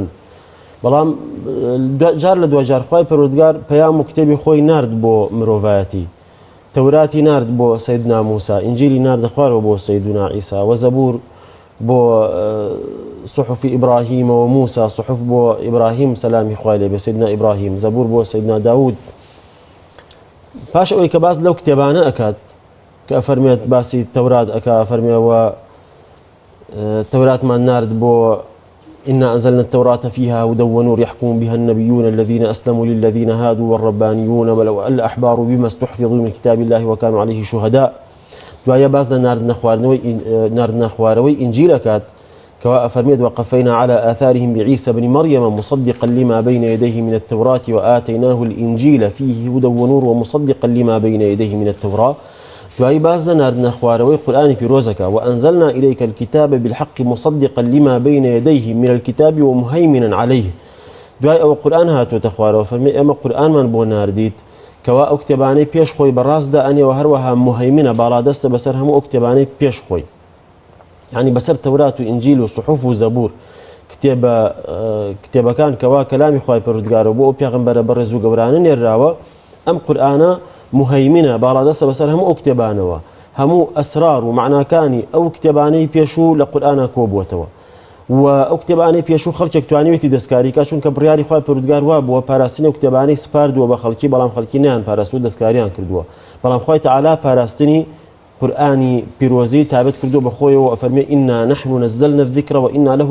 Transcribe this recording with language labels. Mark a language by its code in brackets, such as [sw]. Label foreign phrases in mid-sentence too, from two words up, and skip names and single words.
[ckb] بەڵام جار لە دوجار خوای پەروەردگار پەیام و کتێبی خۆی نارد بۆ مرۆڤایەتی تەوراتی نارد بۆ سەیدنا موسا ئینجیلی ناردە خوارەوە بۆ سەیدنا عیسا و زەبور بۆ صحفی ئیبراهیم و موسا صحف بۆ ئیبراهیم سەلامی خوای لێبێ سەیدنا ئیبراهیم زەبور بۆ سەیدنا داود. پاش ئەوەی کە باس لەو کتێبانە ئەکات کە ئەفەرمێت باسی تەورات ئەکا فەرمێەوە تەوراتمان نارد بۆ [ar] إنا أنزلنا التوراة فيها هدى ونور يحكم بها النبيون الذين أسلموا للذين هادوا والربانيون والأحبار بما استحفظوا من كتاب الله وكانوا عليه شهداء. [ckb] دوایە باس لە ناردنە خوارەوەی ئینجیل ئەکات کەوا ئەفەرمێت [ar] وقفينا على آثارهم بعيسى بن مريم مصدقا لما بين يديه من التوراة وآتيناه الإنجيل فيه هدى ونور ومصدقا لما بين يديه من التوراة. [ckb] دوایی باز لە ناردنە خوارەوەی قورئانی پیرۆزەکە [ar] وأنزلنا إليك الكتاب بالحق مصدقا لما بين يديه من الكتاب ومهيمنا عليه. [ckb] دوای ئەوە قورئان هاتووەتە خوارەوە فەرمێ ئێمە قورئانمان بۆ ناردیت کەوا ئەو کتێبانەی پێش خۆی بەڕاستدا ئەنێەوە هەروەها مهیمنە باڵادەستە بەسەر هەموو ئەو کتێبانەی پێش خۆی یعنی بەسەر تەورات و ئینجیل و صحف و زەبور کتێبەکان کەوا کەلامی خوای پەروەردگارە بۆ ئەو پێغەمبەرە بەڕێز و گەورانە نێراوە ئەم قورئانە مهیمنە باڵادەستە بەسەر هەموو ئەو کتێبانەوە هەموو ئەسرار و معناکانی ئەو کتێبانەی پێشوو لە قورئانە کۆبووەتەوە و ئەو کتێبانەی پێشوو خەڵکێک توانیوێتی دەستکاریکە چونکە بڕیاری خوای پەروەردگار وا بووە پاراستنی ئەو کتێبانەی سپاردووە بە خەڵکی بەڵام خەڵکی نیان پاراستوو دەستکاریان کردووە بەڵام خوای تەعالا پاراستنی قورئانی پیرۆزی تابەت کردووە بە خۆیەوە ئەفەرمێ [ar] ئینا نەحن نەزەلنا الذیکر وئینا لەه